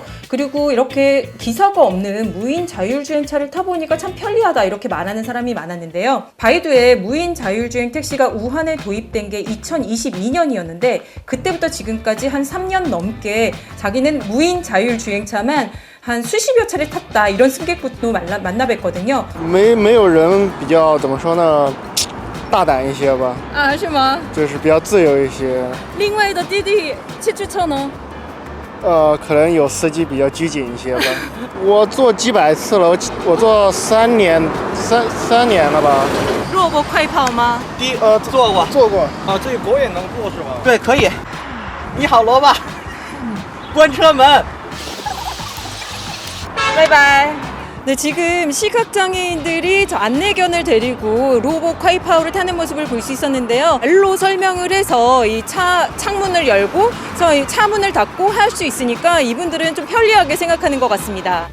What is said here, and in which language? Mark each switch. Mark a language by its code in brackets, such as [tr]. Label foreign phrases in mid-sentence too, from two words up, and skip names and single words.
[ko] 그리고 이렇게 기사가 없는 무인 자율주행차를 타보니까 참 편리하다, 이렇게 말하는 사람이 많았는데요. 바이두의 무인 자율주행 택시가 우한에 도입된 게 2022년이었는데 그때부터 지금까지 한 3년 넘게 자기는 무인 자율주행차만 한 수십여 차례 탔다, 이런 승객분도 만나뵀거든요. [zh] 没有人比较怎么说呢，大胆一些吧，啊，是吗？就是比较自由一些。另外的滴滴汽车车呢？可能有司机比较拘谨一些吧。我坐几百次了，我坐3年了吧。弱过快跑吗？坐过。啊，这个狗也能坐是吧？对，可以。你好，萝卜，关车门。 [ko] 바이바이. 네, 지금 시각장애인들이 저 안내견을 데리고 로봇 콰이파오를 타는 모습을 볼 수 있었는데요. 말로 설명을 해서 이 창문을 열고 이 차문을 닫고 할 수 있으니까 이분들은 좀 편리하게 생각하는 것 같습니다.